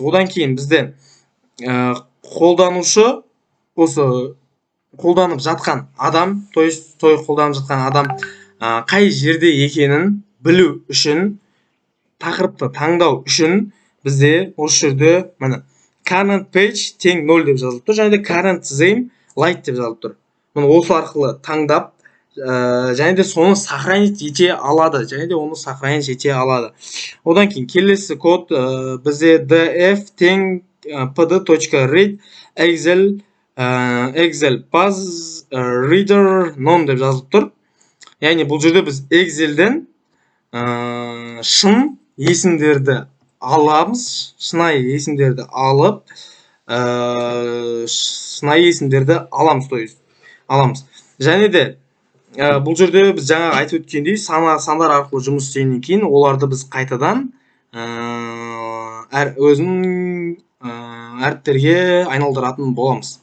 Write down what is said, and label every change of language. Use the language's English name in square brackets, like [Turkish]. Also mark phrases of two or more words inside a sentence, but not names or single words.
[Kazakh] Одан кейін бізде қолданушы осы қолданып жатқан адам, қолданып жатқан адам қай жерде екенін білу үшін, тақырыпты таңдау үшін бізде осы жерде міне [English] current page [Kazakh] тең 0 деп жазылып тұр, және де [English] current theme light [Kazakh] деп жазылып тұр. Мұны осы арқылы таңдап және де соны сохранить ете алады. Одан кейін келесі код бізде df тең [English] pd.read excel buzz reader none [Kazakh] деп жазылып тұр. Яғни бұл жерде біз Excelден шын есімдерді аламыз, шынайы есімдерді алып, шынайы есімдерді аламыз. Және де бұл жерде біз жаңа айтып өткендей сандар арқылы жұмыс істегеннен кейін оларды біз қайтадан өзінің әріптерге айналдыратын боламыз.